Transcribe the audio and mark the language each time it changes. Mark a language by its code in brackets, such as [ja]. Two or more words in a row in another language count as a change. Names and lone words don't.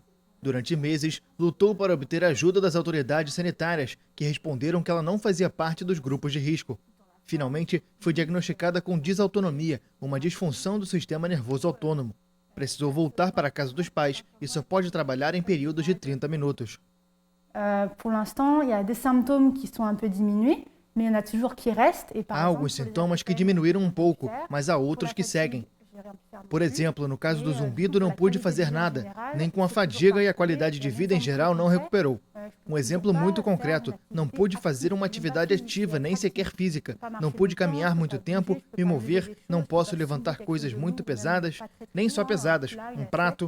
[pt] Durante meses, lutou para obter ajuda das autoridades sanitárias, que responderam que ela não fazia parte dos grupos de risco. Finalmente, foi diagnosticada com disautonomia, uma disfunção do sistema nervoso autônomo. Precisou voltar para a casa dos pais e só pode trabalhar em períodos de 30 minutos. [fr] Pour l'instant, il y a des symptômes qui sont un peu diminués, mais il y en a toujours qui restent. [pt] Há alguns sintomas que diminuíram um pouco, mas há outros que seguem. Por exemplo, no caso do zumbido, não pude fazer nada, nem com a fadiga e a qualidade de vida em geral não recuperou. Um exemplo muito concreto, não pude fazer uma atividade ativa, nem sequer física. Não pude caminhar muito tempo, me mover, não posso levantar coisas muito pesadas, nem só pesadas, um prato.